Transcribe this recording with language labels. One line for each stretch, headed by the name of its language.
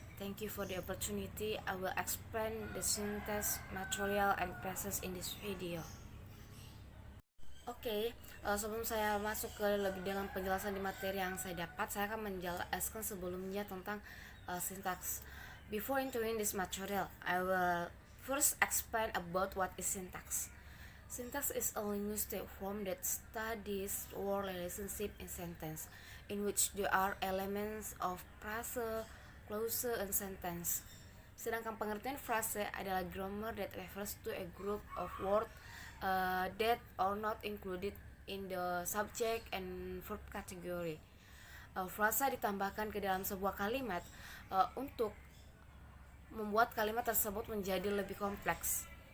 English: Thank you for the opportunity. I will explain the syntax, material, and process in this video.
Indonesian: Oke, sebelum saya masuk ke lebih dalam penjelasan di materi yang saya dapat, saya akan menjelaskan sebelumnya tentang syntax.
English: Before entering this material, I will first explain about what is syntax. Syntax is a linguistic form that studies word relationship in sentence, in which there are elements of phrase, clause, and sentence.
Indonesian: Sedangkan pengertian frase adalah
English: grammar that refers to a group of words that are not included in the subject and verb category.
Indonesian: Frasa ditambahkan ke dalam sebuah kalimat untuk membuat kalimat tersebut menjadi lebih kompleks.